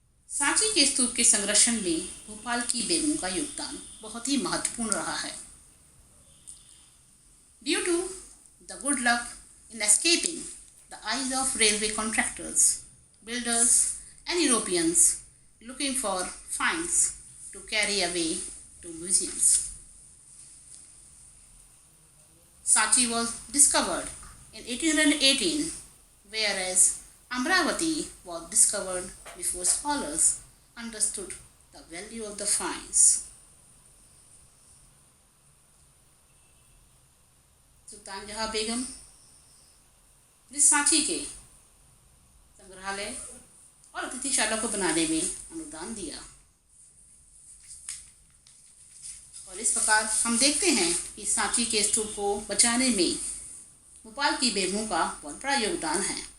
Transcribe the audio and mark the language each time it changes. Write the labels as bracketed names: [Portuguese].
[Hindi] सांची के स्तूप के संरक्षण में भोपाल की बेगमों का योगदान बहुत ही महत्वपूर्ण रहा है. [English] Due to the good luck in escaping the eyes of railway contractors, builders, and Europeans looking for finds to carry away to museums, Sanchi was discovered in 1818, whereas Amravati was discovered before scholars understood the value of the finds. [Hindi] सुल्तान जहाँ बेगम ने सांची के संग्रहालय और अतिथिशाला को बनाने में अनुदान दिया, और इस प्रकार हम देखते हैं कि सांची के स्तूप को बचाने में भोपाल की बेगमों का बहुत बड़ा योगदान है.